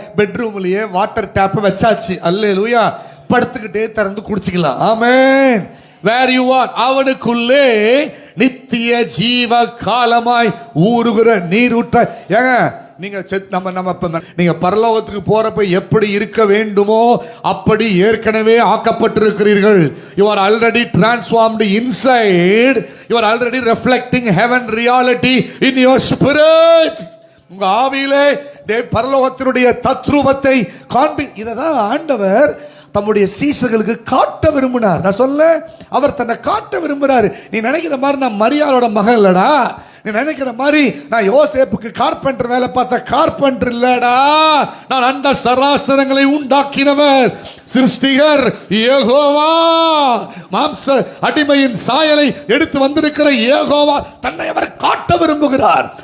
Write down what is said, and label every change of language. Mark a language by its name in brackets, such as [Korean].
[Tamil] பெட்ரூம்லயே water tape வச்சாச்சு, அல்லேலூயா. படுத்துக்கிட்டே திறந்து குடிச்சுக்கலாம். ஆமென். [English] where you are, [Tamil] அவனுக்குள்ளே நித்திய ஜீவ காலமாய் ஊறுகிற நீரூற்ற. ஏங்க நீங்க நீங்க பரலோகத்துக்கு போறப்ப எப்படி இருக்க வேண்டுமோ அப்படி ஏற்கனவே ஆக்கப்பட்டிருக்கிறீர்கள். [English] You are already transformed inside. You are already reflecting heaven reality in your spirit. [Tamil] உங்க ஆவியிலே பரலோகத்தினுடைய தத்ரூபத்தை காண்பி. இததான் ஆண்டவர் தம்முடைய சீசர்களுக்கு காட்ட விரும்பினார். நான் சொல்ல, அவர் தன்னை காட்ட விரும்புறாரு. நீ நினைக்கிற மாதிரி நான் மரியாளோட மகன் இல்லடா, நீ நினைக்கிற மாதிரி நான் யோசேப்புக்கு கார்பெண்டர் வேலை பார்த்த கார்பெண்டர் இல்லடா, நான் அந்த சராசரங்களை உண்டாக்கினவர், சிருஷ்டிகர் யெகோவா, மாம்ச அடிமையின் சாயலை எடுத்து வந்திருக்கிற யெகோவா தன்னை அவர் காட்ட விரும்புகிறார்.